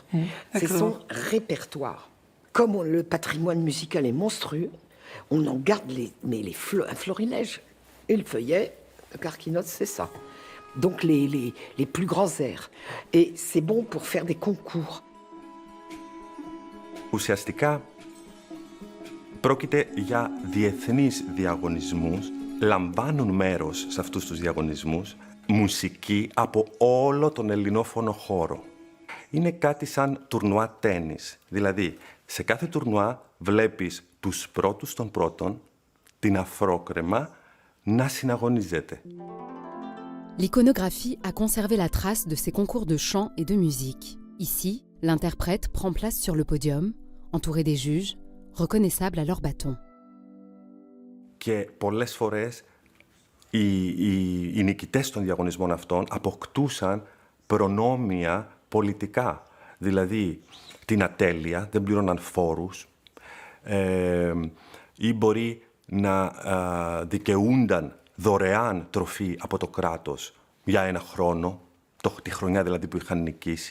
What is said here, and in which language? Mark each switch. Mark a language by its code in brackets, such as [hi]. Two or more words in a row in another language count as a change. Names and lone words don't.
[fr] C'est son répertoire. Comme le patrimoine musical est monstrueux, on en garde un florilège. Et le feuillet, Carcinos, c'est ça. Donc les plus grands airs. Et c'est bon pour faire des concours. [el] Ουσιαστικά, πρόκειται για διεθνείς διαγωνισμούς. Λαμβάνουν μέρος σε αυτούς τους διαγωνισμούς μουσική από όλο τον ελληνόφωνο χώρο. Είναι κάτι σαν τουρνουά τένις. Δηλαδή, σε κάθε τουρνουά βλέπεις τους πρώτους των πρώτων, την αφρόκρεμα, να συναγωνίζεται. [fr] L'iconographie a conservé la trace de ces concours de chant et de musique. Ici, l'interprète prend place sur le podium, entouré des juges, reconnaissables à leur bâton. [el] Και πολλές φορές οι νικητές των διαγωνισμών αυτών αποκτούσαν προνόμια πολιτικά. Δηλαδή, την ατέλεια, δεν πλήρωναν φόρους ή μπορεί να δικαιούνταν δωρεάν τροφή από το κράτος για ένα χρόνο, τη χρονιά δηλαδή που είχαν νικήσει.